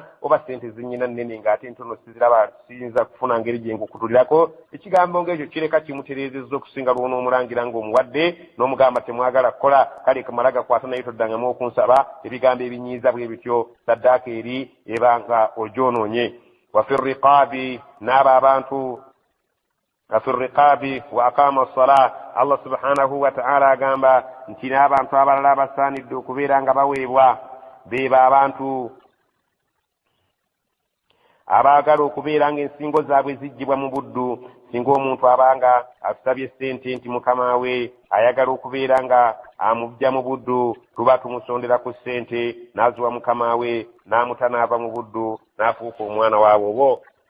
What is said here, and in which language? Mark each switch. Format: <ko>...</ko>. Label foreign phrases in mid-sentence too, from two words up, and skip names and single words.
<lg>oba sente zinnyina nnene ng'ate ntono siziraba siyinza kufuna ngeri gye nkukutulirako ekigambo ng'ekyo kireka kimutereezezza okusinga lw'onoomulangira ng'omuwadde n'omugamba temwagala kukola kale kamala gakwata naye toddangamu okunsaba ebigambo ebinyiiza bwe bityo saddaaka eri ebanga ogyonoonye</lg> <ar>وفي الرقاب</ar> <lg>n'abo abantu</lg> <ar>وفي الرقاب وأقام الصلاة الله سبحانه وتعالى</ar> <lg>agamba nti n'abantu abalala basaanidde okubeera nga baweebwa beeba abantu abaagala okubeera ng'ensingo zaabwe zijjibwa mu buddu singa omuntu abanga asabye ssente nti mukama we ayagala okubeera nga amujja mu buddu tuba tumusondera ku ssente n'aziwa mukama we n'amuta n'ava mu buddu n'afuuka omwana waabwe obo</lg>